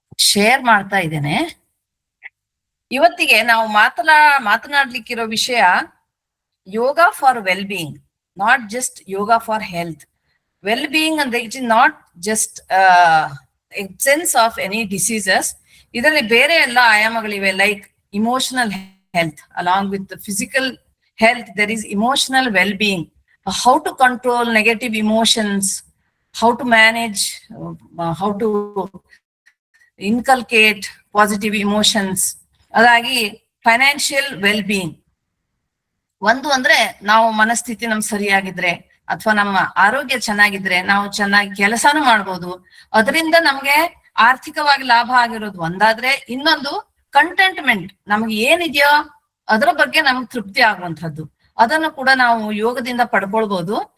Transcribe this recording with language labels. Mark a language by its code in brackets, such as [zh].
[kn] Share ಮಾಡ್ತಾ ಇದ್ದೇನೆ. ಇವತ್ತಿಗೆ ನಾವು ಮಾತನಾಡ್ಲಿಕ್ಕಿರೋ ವಿಷಯ [en] Yoga for well being, not just yoga for health. Well being ಅಂದ್ರೆ it is not just absence of any diseases. [kn] ಇದರಲ್ಲಿ ಬೇರೆ ಎಲ್ಲ ಆಯಾಮಗಳಿವೆ. [en] Like emotional health, along with physical health, there is emotional well-being, how to control negative emotions, how to manage, how to inculcate positive emotions. [kn] ಅದಾಗಿ financial well-being. ಒಂದು ಅಂದ್ರೆ ನಾವು ಮನಸ್ಥಿತಿ ನಮ್ ಸರಿಯಾಗಿದ್ರೆ ಅಥವಾ ನಮ್ಮ ಆರೋಗ್ಯ ಚೆನ್ನಾಗಿದ್ರೆ ನಾವು ಚೆನ್ನಾಗಿ ಕೆಲಸನೂ ಮಾಡ್ಬೋದು. ಅದರಿಂದ ನಮ್ಗೆ ಆರ್ಥಿಕವಾಗಿ ಲಾಭ ಆಗಿರೋದು ಒಂದಾದ್ರೆ, ಇನ್ನೊಂದು ಕಂಟೆಂಟ್ಮೆಂಟ್, ನಮ್ಗೆ ಏನಿದೆಯೋ ಅದರ ಬಗ್ಗೆ ನಮ್ಗೆ ತೃಪ್ತಿ ಆಗುವಂತಹದ್ದು, ಅದನ್ನು ಕೂಡ ನಾವು ಯೋಗದಿಂದ ಪಡ್ಕೊಳ್ಬಹುದು.